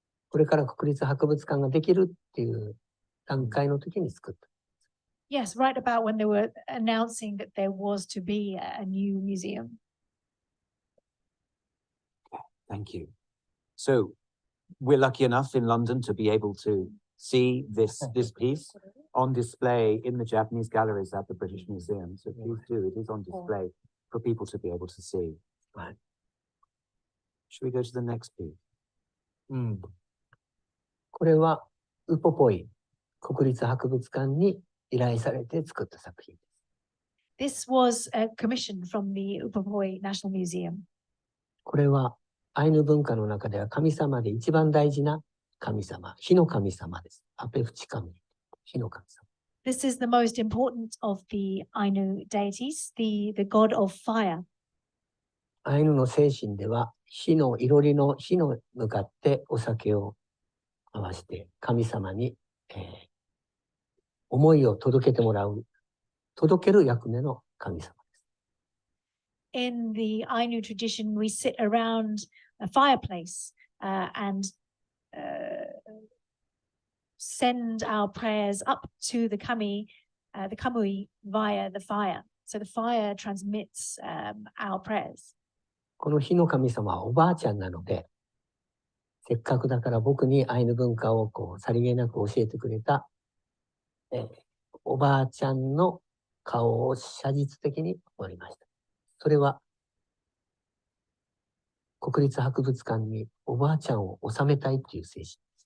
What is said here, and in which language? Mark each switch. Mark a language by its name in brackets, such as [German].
[Japanese] これから国立博物館ができるっていう段階の時に作った。 [English] Yes, right about when they were announcing that there was to be a new museum. Thank you. So we're lucky enough in London to be able to see this piece on display in the Japanese galleries at the British Museum. So please do, it is on display for people to be able to see. Right. Should we go to the next piece? [Japanese] これはウポポイ国立博物館に依頼されて作った作品です。 [English] This was a commission from the Upapoi National Museum. [Japanese] これはアイヌ文化の中では神様で一番大事な神様、火の神様です。アペフチ神、火の神様。 [English] This is the most important of the Ainu deities, the god of fire. [Japanese] アイヌの精神では火のいろりの火の向かってお酒を合わせて神様に、思いを届けてもらう、届ける役目の神様です。 [English] In the Ainu tradition, we sit around a fireplace and send our prayers up to the Kamuy via the fire. So the fire transmits our prayers. [Japanese] この火の神様はおばあちゃんなので、せっかくだから僕にアイヌ文化をさりげなく教えてくれた、おばあちゃんの顔を写実的に彫りました。それは国立博物館におばあちゃんを収めたいという精神です。